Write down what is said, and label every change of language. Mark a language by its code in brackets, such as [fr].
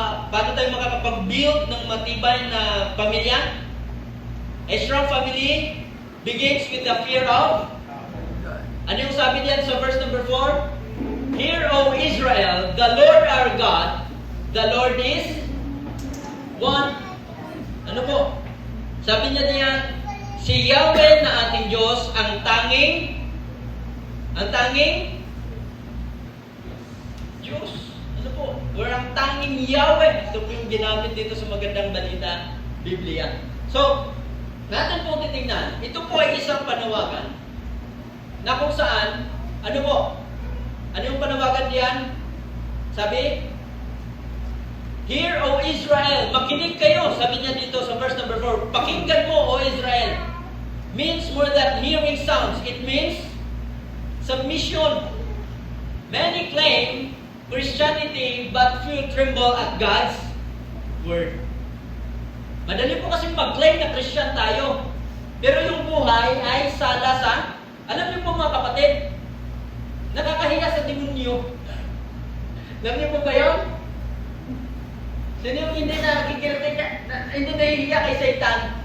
[tl] paano tayo makakapag-build ng matibay na pamilya? [en] A strong family begins with the fear of God. [tl] Ano yung sabi diyan sa verse number 4? [en] Hear, O Israel, the Lord our God, the Lord is one. [tl] Ano po? Sabi niya diyan, si Yahweh na ating Diyos ang tanging Diyos. Ano po? Or ang tanging Yahweh. Ito po yung ginamit dito sa magandang balita, Biblia. So, natin po titingnan. Ito po ay isang panawagan na kung saan, ano po? Ano yung panawagan diyan? Sabi, [en] Hear, O Israel, [tl] makinig kayo. Sabi niya dito sa verse number 4, pakinggan mo, O Israel. [en] Means more than hearing sounds. It means submission. Many claim Christianity but few tremble at God's word. [tl] Madali po kasi mag-claim na Christian tayo. Pero yung buhay ay sala sa, alam niyo po mga kapatid, nakakahiya sa demonyo. Alam niyo po ba yun? Sino yung hindi hindi nahihiya kay Satan?